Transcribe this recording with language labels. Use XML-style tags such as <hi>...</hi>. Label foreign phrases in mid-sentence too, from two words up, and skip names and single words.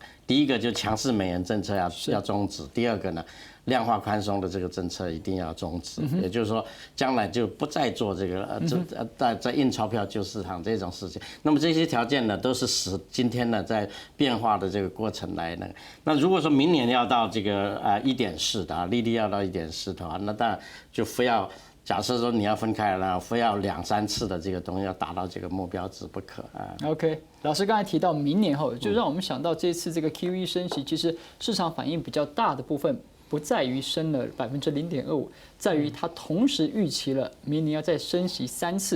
<zh>第一個就強勢美元政策要終止，第二個呢，量化寬鬆的這個政策一定要終止，也就是說將來就不再做這個在印鈔票救市場這種事情。那麼這些條件呢，都是使今天呢在變化的這個過程來呢。那如果說明年要到這個1.4的利率要到1.4的話，那當然就非要假设说你要分开了，非要2、3次的这个东西要达到这个目标值不可啊。 OK， 老师刚才提到明年后，就让我们想到这次这个 QE 升息，其实市场反应比较大的部分不在于升了0.25%，在于它同时预期了明年要再升息3次。</zh>